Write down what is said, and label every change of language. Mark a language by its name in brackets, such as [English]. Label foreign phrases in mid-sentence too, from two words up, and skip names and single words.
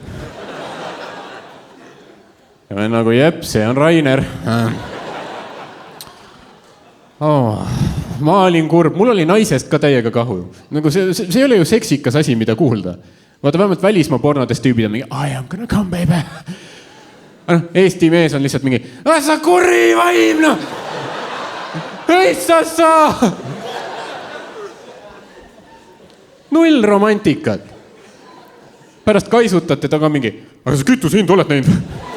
[Estonian] Ja ma nagu, jep, see on Rainer. Ma olin kurb, mul oli naisest ka täiega kahu. Nagu see ei ole ju seksikas asi, mida kuulda. Vaata, vähemalt välismaa pornodes tüübid on mingi, [English] I am gonna come, baby. [Estonian] Eesti mees on lihtsalt mingi, sa kurri vaim, Õissassa! Null romantikat. Pärast kaisutate taga mingi, aga sa kütuse hind oled näinud?